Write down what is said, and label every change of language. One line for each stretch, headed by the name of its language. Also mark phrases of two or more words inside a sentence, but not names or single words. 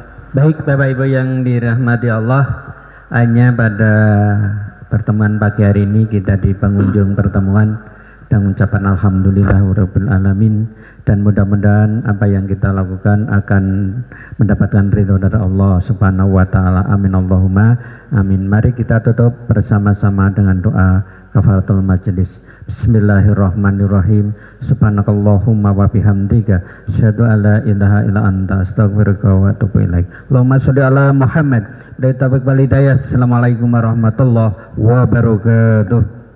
Indonesian: Baik Bapak Ibu yang dirahmati Allah, hanya pada pertemuan pagi hari ini kita di pengunjung pertemuan dan mengucapkan
Arabic: الحمد لله رب العالمين,
Indonesian: dan mudah-mudahan apa yang kita lakukan akan mendapatkan ridho dari Allah
Arabic: سبحانه وتعالى. آمين اللهم آمين.
Indonesian: Mari kita tutup bersama-sama dengan doa
Arabic: كفارة المجلس. بسم الله الرحمن الرحيم. سبحانك اللهم وبحمدك أشهد أن لا إله إلا أنت أستغفرك وأتوب إليك. اللهم صل على محمد. Dari توفيق والهداية. السلام عليكم ورحمة الله وبركاته.